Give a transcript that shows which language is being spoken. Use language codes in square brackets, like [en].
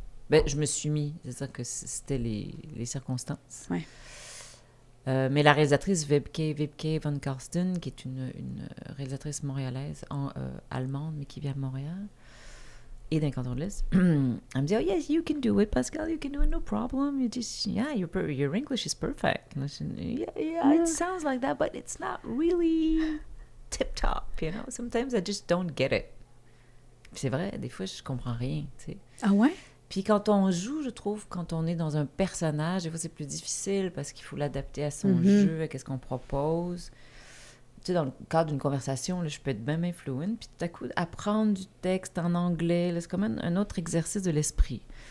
[fr] Ben, je me suis mis, c'est-à-dire que c'était les circonstances. Ouais. Mais la réalisatrice Wibke van Karsten, qui est une réalisatrice montréalaise, allemande, mais qui vient de Montréal, et d'un canton de l'Est, elle me dit, [en] oh yes, you can do it, Pascal, you can do it, no problem. You just, yeah, your English is perfect. And I said, yeah, it sounds like that, but it's not really tip-top, you know. Sometimes I just don't get it. [fr] Puis c'est vrai, des fois, je comprends rien, tu sais. Ah ouais? Puis quand on joue, je trouve, quand on est dans un personnage, des fois, c'est plus difficile parce qu'il faut l'adapter à son jeu, à ce qu'on propose. Tu sais, dans le cadre d'une conversation, là, je peux être bien fluent, puis tout à coup, apprendre du texte en anglais, là, c'est comme un autre exercice de l'esprit.